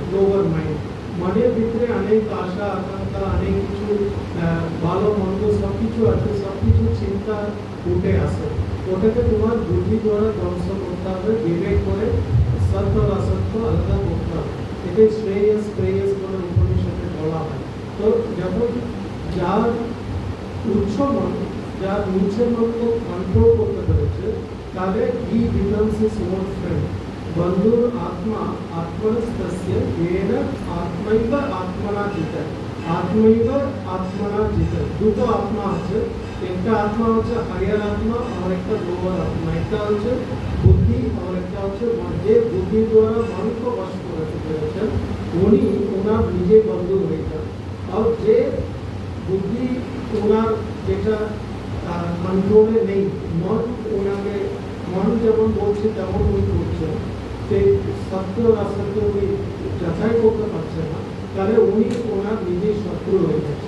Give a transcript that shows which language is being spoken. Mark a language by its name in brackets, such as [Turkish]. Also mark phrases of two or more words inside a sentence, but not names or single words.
[English] lower mind [Bangla] মনের ভিতরে অনেক আশা আকাঙ্ক্ষা, অনেক কিছু ভালো মন্দ সব কিছু আছে, সব কিছু চিন্তা উঠে আসে, ওটাকে তোমার বুদ্ধি দ্বারা ধ্বংস করতে হবে, বিবেক করে সত্য আর অসত্য আলাদা করতে হবে। এতে শ্রেয়স প্রেয়স বলে উপনিষদে বলা হয়। তো যখন যার উচ্চ মন, যার নিচে মনকে কন্ট্রোল করতে পেরেছে, তাহলে [English] he becomes his own friend. [Sanskrit] বন্ধুর আত্মা আত্মনস্তস্য येन आत्मैव आत्मना जिता, आत्मैव आत्मना जिता। [Bangla] দুটো আত্মা আছে, একটা আত্মা হচ্ছে হায়ার আত্মা আর একটা লোয়ার আত্মা। একটা হচ্ছে বুদ্ধি আর একটা হচ্ছে মন। যে বুদ্ধি দ্বারা মনকে বশ করতে পেরেছেন উনি ওনার নিজে বন্ধু হয়ে যান। আর যে বুদ্ধি ওনার যেটা কন্ট্রোলে নেই, মন ওনাকে মন যেমন বলছে তেমন উনি করছেন, সেই সত্য অসত্য উনি যাচাই করতে পারছে না, তাহলে উনি ওনার নিজের শত্রু হয়ে যাচ্ছে।